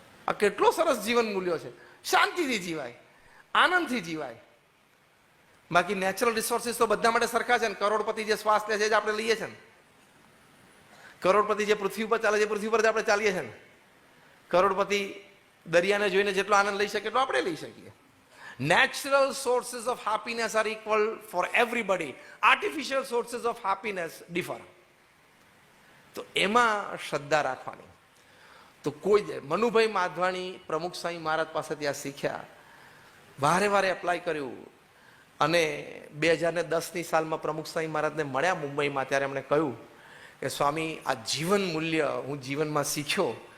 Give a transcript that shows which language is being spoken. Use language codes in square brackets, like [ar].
[gu] આ કેટલો સરસ જીવન મૂલ્યો છે. શાંતિથી જીવાય, આનંદથી જીવાય. બાકી નેચરલ રિસોર્સિસ તો બધા માટે સરખા છે ને. કરોડપતિ જે શ્વાસ લે છે આપણે લઈએ છીએ ને. કરોડપતિ જે પૃથ્વી ઉપર ચાલે છે, પૃથ્વી પર આપણે ચાલીએ છીએ ને. કરોડપતિ દરિયાને જોઈને જેટલો આનંદ લઈ શકે એટલો આપણે લઈ શકીએ. [en] Natural sources of happiness are equal for everybody. Artificial sources of happiness differ. [gu] તો એમાં શ્રદ્ધા રાખવાની. તો કોઈ મનુભાઈ માધવાણી પ્રમુખ સ્વામી મહારાજ પાસેથી આ શીખ્યા, વારે વારે એપ્લાય કર્યું, અને 2010ની સાલમાં પ્રમુખ સ્વામી મહારાજને મળ્યા મુંબઈમાં. ત્યારે એમણે કહ્યું કે સ્વામી, આ જીવન મૂલ્ય હું જીવનમાં શીખ્યો.